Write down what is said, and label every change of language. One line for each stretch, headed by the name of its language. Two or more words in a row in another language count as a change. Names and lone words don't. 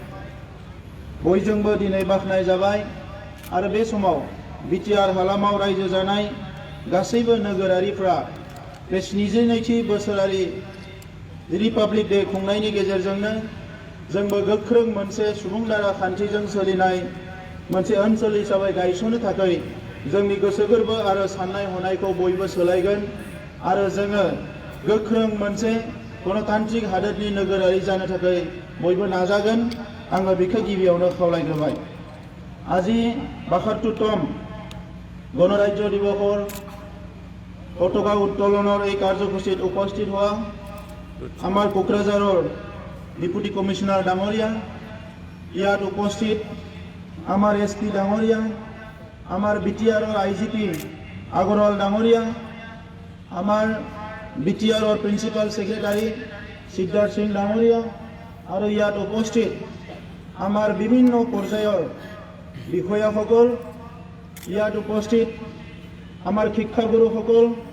Bodo: बयजोंबो दिनै बाख्नाय जाबाय आरो बे समाव बिटिआर हालामाव रायजो जानाय गासैबो नोगोरारिफ्रा बे 72थि बोसोरारि रिपाब्लिक डे खुंनायनि गेजेरजोंनो जोंबो गोख्रों मोनसे सुबुंदारा खान्थिजों सोलिनाय मोनसे ओनसोल हिसाबै गायसननो थाखाय जोंनि गोसो गोरबो आरो साननाय हनायखौ बयबो सोलायगोन आरो जोङो गोख्रों मोनसे गणतान्त्रिक हादोरनि नोगोरारि जानो थाखाय बयबो नाजागोन। आङो बेखौ गिबियावनो खावलायग्रोबाय।
Assamese: আজি ৭২তম গণরাজ্য দিবসৰ পতাকা উত্তোলনৰ এই কাৰ্যসূচীত উপস্থিত হোৱা আমাৰ কোকৰাঝাৰৰ ডিপুটি কমিশনাৰ ডাঙৰীয়া, ইয়াত উপস্থিত আমাৰ এছপি ডাঙৰীয়া, আমাৰ বিটিআৰৰ আইজিপি আগৰৱাল ডাঙৰীয়া, আমাৰ বিটিআৰৰ প্ৰিন্সিপাল সেক্ৰেটাৰী সিদ্ধাৰ্থ সিং ডাঙৰীয়া আৰু ইয়াত উপস্থিত আমাৰ বিভিন্ন পৰ্যায়ৰ বিষয়াসকল, ইয়াত উপস্থিত আমাৰ শিক্ষাগুৰুসকল,